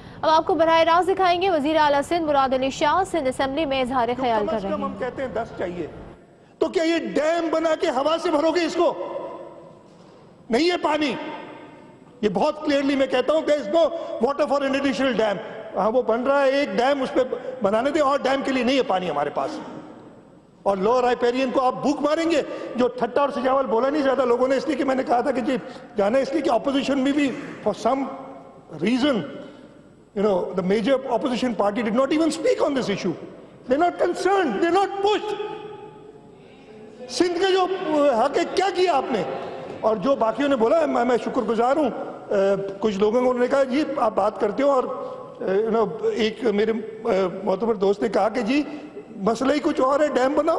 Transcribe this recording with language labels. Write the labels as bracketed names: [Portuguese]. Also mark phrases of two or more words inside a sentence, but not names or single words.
[Urdu] اب آپ کو براہ راست دکھائیں گے وزیر اعلیٰ سندھ مراد علی شاہ سندھ اسمبلی میں اظہار خیال کر رہے ہیں. ہم کہتے ہیں 10 چاہیے، تو کیا یہ ڈیم بنا کے ہوا سے بھرو گے اس کو? نہیں ہے پانی، یہ بہت کلیئرلی میں کہتا ہوں, [English] there is no water for an additional dam. [Urdu] ہاں وہ بن رہا ہے ایک ڈیم، اس پر بنانے دیں، اور ڈیم کے لیے نہیں ہے پانی ہمارے پاس. اور [English] lower riparian [Urdu] کو آپ بھوک ماریں گے، جو ٹھٹہ اور سجاول بولا نہیں زیادہ لوگوں نے، اس لیے کہ میں نے کہا تھا کہ جی جانا، اس لیے کہ اپوزیشن میں بھی [English] for some reason the major opposition party did not even speak on this issue. They're not concerned, they're not pushed. [Urdu] سندھ کا جو حق ہے کیا کیا آپ نے? اور جو باقیوں نے بولا، میں شکرگزار ہوں، کچھ لوگوں کو انہوں نے کہا جی آپ بات کرتے ہو، اور ایک میرے معتبر دوست نے کہا کہ جی مسئلہ ہی کچھ اور ہے، ڈیم بناؤ.